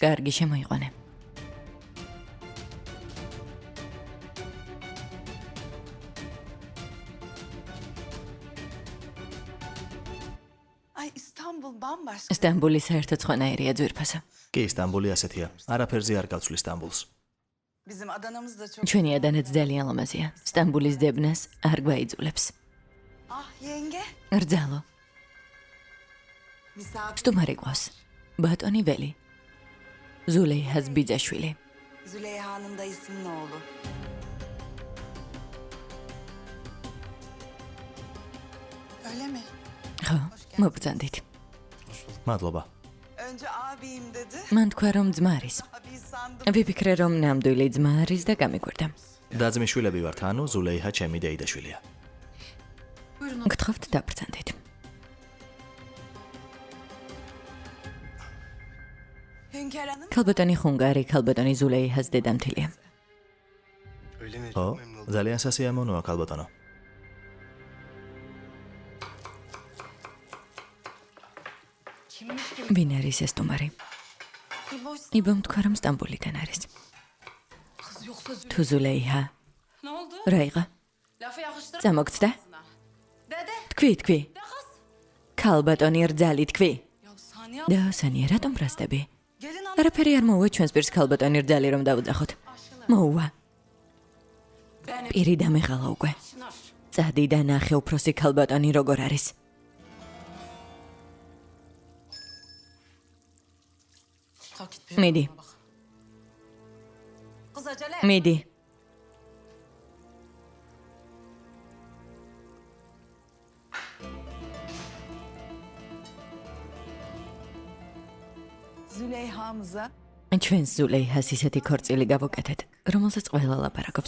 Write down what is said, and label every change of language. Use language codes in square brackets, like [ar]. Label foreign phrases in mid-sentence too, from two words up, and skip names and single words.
[ka] კარგი შემოიყვანე. [tr] Ay İstanbul bambaşka. [ka] სტამბული საერთოდ სხვანაირია ძვირფასო. კი, სტამბული ასეთია. არაფერზე არ გავცვლის სტამბულს. [tr] Bizim Adana'mız da çok. [ka] ჩვენი ადანაც ძალიან ლამაზია. სტამბულის დებნას არ გვაიძულებს. [tr] Ah yenge. [ka] რძალო, [tr] Misafir [ka] სტუმარი ყავს. ბატონი ველი. ზულეიჰას ბიძაშვილი. [tr] Züleyha'nın dayısının oğlu. Öyle mi? [ka] ხო, მოგწანდით. მადლობა. [tr] Önce abim dedi. [ka] მან თქვა რომ ძმა არის. [tr] Abi sandım. [ka] ვიფიქრე რომ ნამდვილი ძმა არის და გამიკვირდა. დაძმიშვილები ვართ, ანუ ზულეიჰა ჩემი დეიდაშვილია. გთხოვთ დაბრძანდით. [tr] Hünkârhanım. [ka] ქალბატონი ხუნგარი, ქალბატონი ზულეიჰას დედამთილია. [tr] Öyle mi? [ka] ო, [tr] Çok memnun oldum. [ka] ძალიან სასიამოვნოა, ქალბატონო. [tr] Kimmiş gibi? [ka] ვინ არის ეს სტუმარი? იბომ თქვა რომ სტამბოლიდან არის. [tr] Kız yoksa Züleyha. [ka] თუ ზულეიჰა, [tr] Ne oldu? [ka] რა იყო? [tr] Lafı yakıştır. [ka] წამოგწდა? [tr] Dede. [ka] თქვი. [tr] De kız. [ka] ქალბატონი რძალი თქვი. [tr] Ya Saniye. [ka] და სანია რატომ ბრასდები? [tr] Gelin hanım. [ka] არაფერი არ მოუვა ჩვენს პირს ქალბატონი რძალი რომ დავუძახოთ. მოუვა. [tr] Benim. [ka] პირი დამეღალა უკვე. Çınar. წადი და ნახე უფროსი ქალბატონი როგორ არის. [tr] Takip et. [ka] მიდი, [tr] Kız acele. [ka] მიდი. [tr] Züleyha'mıza [ka] ჩვენს ზულეიჰას ისეთი ქორწილი გავუკეთეთ, რომელსაც ყველა ლაპარაკობს.